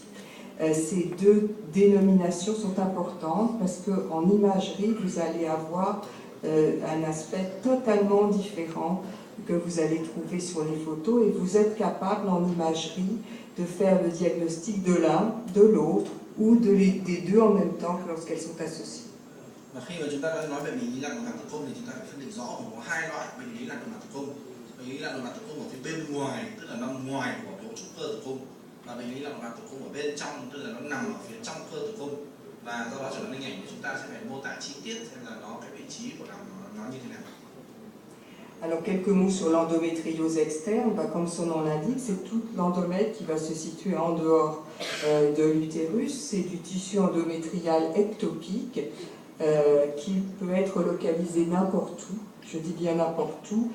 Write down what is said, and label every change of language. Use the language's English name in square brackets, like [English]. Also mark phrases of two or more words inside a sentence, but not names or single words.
[French] Ces deux dénominations sont importantes parce qu'en imagerie, vous allez avoir un aspect totalement différent que vous allez trouver sur les photos, et vous êtes capable en imagerie de faire le diagnostic de l'un, de l'autre, ou des deux en même temps lorsqu'elles sont associées. [Vietnamese] Và khi mà chúng ta đã nói về bệnh lý lạc nội mạc tử cung thì chúng ta phải phân định rõ gồm có hai loại bệnh lý lạc nội mạc tử cung. Bệnh lý lạc nội mạc tử cung ở phía bên ngoài, tức là nằm ngoài của cấu trúc cơ tử cung, và bệnh lý lạc nội mạc tử cung ở bên trong, tức là nó nằm ở phía trong cơ tử cung. Và do đó trở thành hình ảnh thì chúng ta sẽ phải mô tả chi tiết xem là nó cái vị trí của nó như thế nào. [French] Alors quelques mots sur l'endométriose externe. Comme son nom l'indique, c'est tout l'endomètre qui va se situer en dehors de l'utérus. C'est du tissu endométrial ectopique qui peut être localisé n'importe où. Je dis bien n'importe où.